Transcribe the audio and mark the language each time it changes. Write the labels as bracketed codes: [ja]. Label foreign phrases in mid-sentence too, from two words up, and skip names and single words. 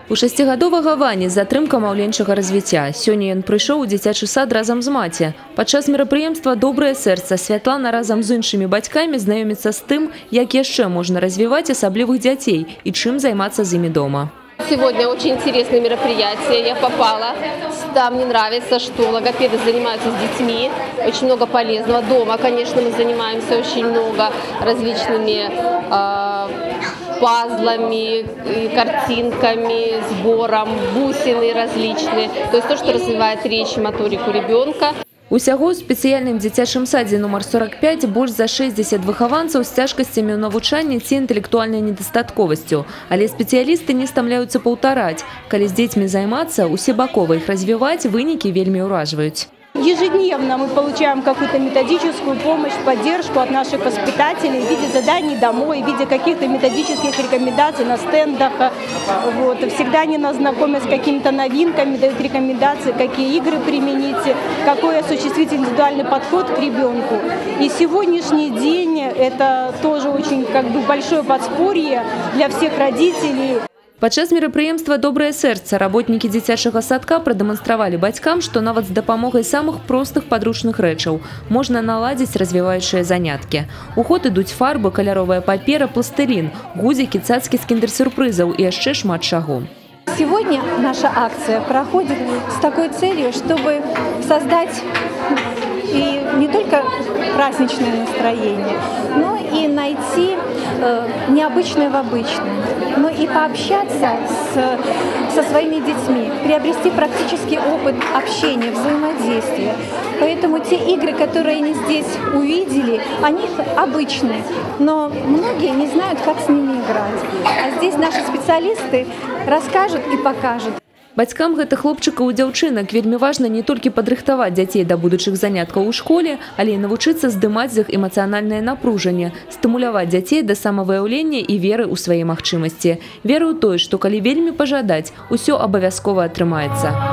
[be] У 6гадовага Вані затрымка маўленчага развіцця. Сёння ён прыйшоў у дзіцячы сад разам з маці. Падчас мерапрыемства «Добрае сэрца» Святлана разам з іншымі бацькамі знаёміцца з тым, як яшчэ можна развіваць асаблівых дзяцей і чым займацца з імі дома. [ru] Сегодня очень интересное мероприятие. Я попала. Там мне нравится, что логопеды занимаются с детьми. Очень много полезного. Дома, конечно, мы занимаемся очень много различными пазлами, картинками, сбором, бусины различные. То есть то, что развивает речь и моторику ребенка. [be] Усяго ў спецыяльным дзіцячым садзе нумар 45 больш за 60 выхаванцаў з цяжкасцямі ў навучанні ці інтэлектуальнай недастатковасцю. Але спецыялісты не стамляюцца паўтараць. Калі з дзецьмі займацца, усебакова іх развіваць, вынікі вельмі ўражваюць. [ru] Ежедневно мы получаем какую-то методическую помощь, поддержку от наших воспитателей в виде заданий домой, в виде каких-то методических рекомендаций на стендах. Вот. Всегда они нас знакомят с какими-то новинками, дают рекомендации, какие игры применить, какой осуществить индивидуальный подход к ребенку. И сегодняшний день это тоже очень большое подспорье для всех родителей. [be] Падчас мерапрыемства «Добрае сэрца» работнікі дзіцячага садка прадэманстравалі бацькам, што нават з дапамогай самых простых падручных рэчаў можна наладзіць развіваючыя заняткі. У ход ідуць фарбы, каляровая папера, пластылін, гузікі, цацкі з кіндэр-сюрпрызаў і яшчэ шмат чаго. [ru] Сегодня наша акция проходит с такой целью, чтобы создать и не только праздничное настроение, но и найти необычное в обычном, но и пообщаться со своими детьми, приобрести практический опыт общения, взаимодействия. Поэтому те игры, которые они здесь увидели, они обычные, но многие не знают, как с ними играть. А здесь наши специалисты расскажут и покажут. [be] Бацькам гэтых хлопчыкаў і дзяўчынак вельмі важна не толькі падрыхтаваць дзяцей да будучых заняткаў у школе, але і навучыцца здымаць з іх эмацыянальнае напружанне, стымуляваць дзяцей да самавыяўлення і веры ў свае магчымасці. Веры ў тое, што калі вельмі пажадаць, усё абавязкова атрымаецца.